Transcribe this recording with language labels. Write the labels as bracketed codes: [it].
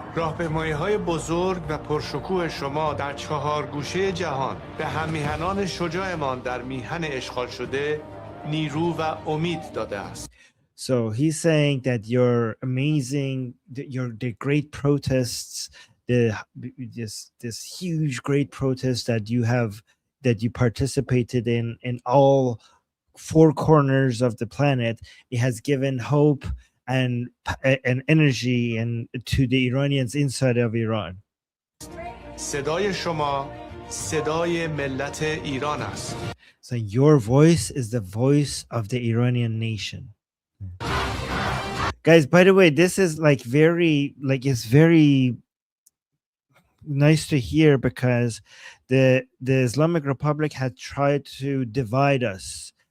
[fa] راهپیمایی‌های بزرگ و پرشکوه شما در 4 گوشه جهان به هم‌میهنان شجاعمان در میهن اشغال شده نیرو و امید داده است. [en] So he's saying that you're amazing, the great protests, this huge great protest that you participated in all 4 corners of the planet. It has given hope and energy and to the Iranians inside of Iran. [fa] صدای شما صدای ملت ایران است. [en] So your voice is the voice of the Iranian nation. Guys, by the way, this is like it's very nice to hear, because the Islamic Republic had tried to divide us.